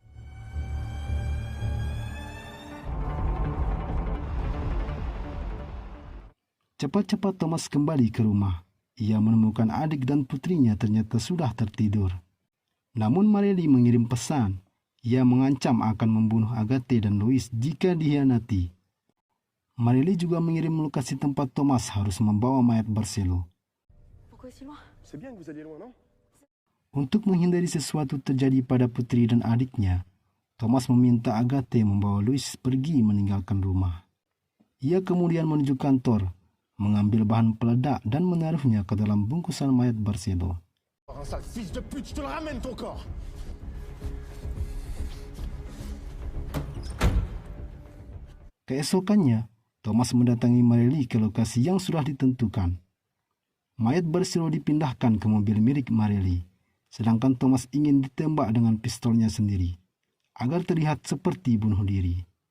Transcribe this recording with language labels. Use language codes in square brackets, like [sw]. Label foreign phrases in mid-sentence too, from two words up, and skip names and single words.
[id] Cepat-cepat Thomas kembali ke rumah. Ia menemukan adik dan putrinya ternyata sudah tertidur. Namun Marelli mengirim pesan. Ia mengancam akan membunuh Agathe dan Louis jika dihianati. Marelli juga mengirim lokasi tempat Thomas harus membawa mayat Barcelo. [fr] Pourquoi si loin? C'est bien que vous alliez loin, non? [id] Untuk menghindari sesuatu terjadi pada putri dan adiknya, Thomas meminta Agathe membawa Louis pergi meninggalkan rumah. Ia kemudian menuju kantor, mengambil bahan peledak dan menaruhnya ke dalam bungkusan mayat Barcelo. [fr] Un sale fils de pute, je te le ramène ton corps! [id] Keesokannya, Thomas mendatangi Marelli ke lokasi yang sudah ditentukan. Mayat Barcelo dipindahkan ke mobil milik Marelli, sedangkan Thomas ingin ditembak dengan pistolnya sendiri, agar terlihat seperti bunuh diri.